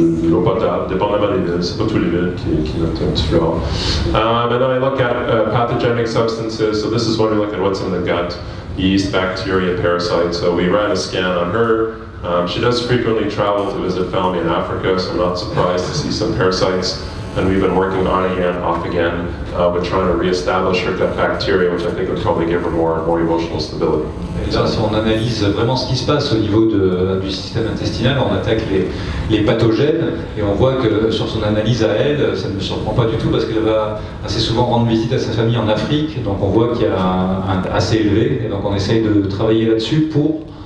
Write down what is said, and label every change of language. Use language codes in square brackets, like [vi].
[fr] L'eau potable, dépendamment des villes, c'est pas tous les villes qui mettent un petit fluor. [en] And then I look at pathogenic substances. So this is when we look at what's in the gut: yeast, bacteria, parasites. So we ran a scan on her. She does frequently travel to visit family in Africa, so I'm not surprised to see some parasites. And we've been working on again, off again, with trying to reestablish her gut bacteria, which I think would probably give her more emotional stability. [fr] Et là, si on analyse vraiment ce qui se passe au niveau du système intestinal, on attaque les pathogènes, et on voit que sur son analyse à elle, ça ne me surprend pas du tout parce qu'elle va assez souvent rendre visite à sa famille en Afrique, donc on voit qu'il y a un assez élevé, et donc on essaye de travailler là-dessus pour